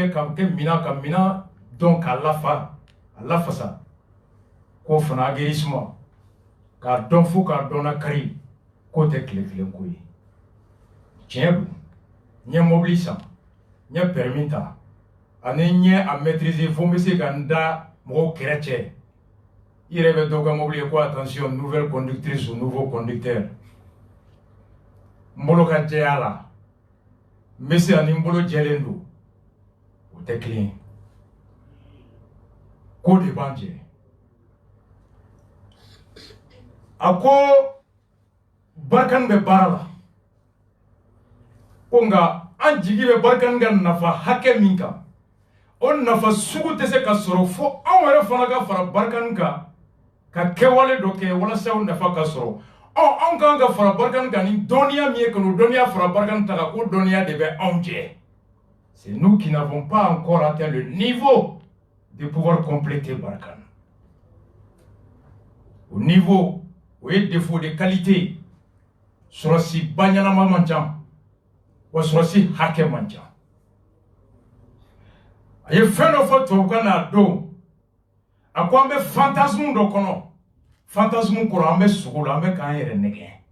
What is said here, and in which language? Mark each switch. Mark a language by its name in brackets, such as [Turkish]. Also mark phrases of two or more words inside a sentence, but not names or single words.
[Bambara] bien ka kɛ minan ka minan dɔn k'a lafasa k'o fana aguerrissement k'a dɔn fo k'a dɔn nakari k'o tɛ tile kelen ko ye tiɲɛ don n ye mobili san n ye permis ta ani n ye a maîtriser fo n bɛ se ka n da mɔgɔw kɛrɛ cɛ i yɛrɛ bɛ dɔw ka mobili ye ko attention [French] nouvelle conductrice ou nouveau conducteur [Bambara] n bolo ka jɛya la n bɛ se ani n bolo jɛlen don o tɛ kelen ye ko de b'an jɛ a ko barikani bɛ baara la ko nka an jigi bɛ barikani ka nafa hakɛ min kan o nafa sugu tɛ se ka sɔrɔ fo anw yɛrɛ fana ka fara barikani kan ka kɛwale dɔ kɛ walasa o nafa ka sɔrɔ anw kan ka fara barikani kan ni dɔnniya min ye ka n'o dɔnniya fara barikani ta kan ko dɔnniya de bɛ anw jɛ [French] c'est nous qui n'avons pas encore atteint le niveau de pouvoir compléter [Bambara] barikani [French] au niveau [Bambara] o ye [French] défaut de qualité [Bambara] sɔrɔsi ba ɲɛnama man ca wa sɔrɔsi hakɛ man ca a ye fɛn dɔ fɔ tubabukan na a don a ko an bɛ fantasme dɔ kɔnɔ fantasme kɔrɔ an bɛ sogo la an bɛ k'an yɛrɛ nɛgɛ